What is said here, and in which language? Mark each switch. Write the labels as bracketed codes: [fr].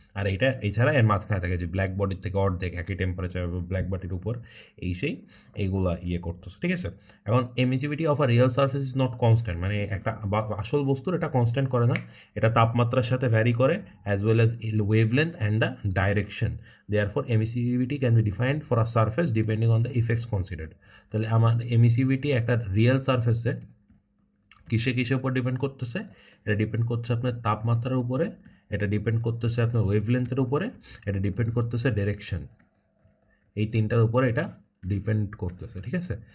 [bn] আর এইটা এছাড়া এর মাঝখানে থাকে যে ব্ল্যাক বডির থেকে অর্ধেক একই টেম্পারেচার ব্ল্যাক বডির উপর এইগুলা করতেছে, ঠিক আছে। এখন [en] emissivity of a real surface is not constant, [bn] মানে একটা আসল বস্তুর এটা কনস্ট্যান্ট করে না, এটা তাপমাত্রার সাথে ভ্যারি করে [en] As well as wavelength and the direction. Therefore, emissivity can be defined for a surface depending on the effects considered. [bn] তাহলে আমার এমিসিভিটি একটা রিয়েল সারফেসে কিসের উপর ডিপেন্ড করতেছে, এটা ডিপেন্ড করছে আপনার তাপমাত্রার উপরে, এটা ডিপেন্ড করতেছে আপনার ওয়েভলেন্থের উপরে, এটা ডিপেন্ড করতেছে ডিরেকশন, এই তিনটার উপরে এটা ডিপেন্ড করতেছে, ঠিক আছে।